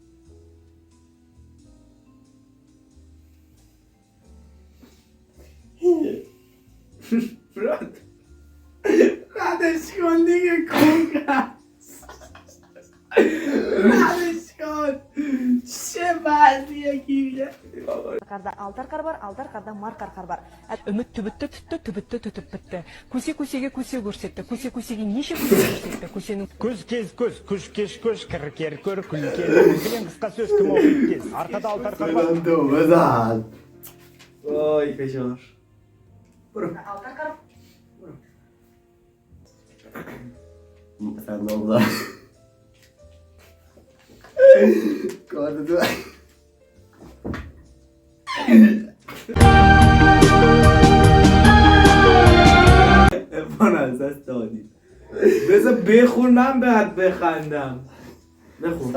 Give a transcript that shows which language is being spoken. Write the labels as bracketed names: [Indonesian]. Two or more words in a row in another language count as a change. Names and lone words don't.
[Persian] برات ردش کن دیگه کنگرس ردش کن چه وضعیه گیره [Kazakh] Qarda altar qar бар, altar qarda markar qar бар. Үміт түбітті түтті, түбітті түтіп бітті. Көсе-көсеге көсе көрсетті, көсе-көсеге неше көсе көрсетті, көсенің... Көз кез көз, күш кеш көш, кір кер көр, күл кер. Білен қысқа сөз кім оқиды кез. Арқада алтар қар бар. [Persian] بزن وای فشار [Kazakh] Altar qar... [Persian] مثلا نوزا کارت تو افان از دست دادی بذار بخور من بعد بخندم بخور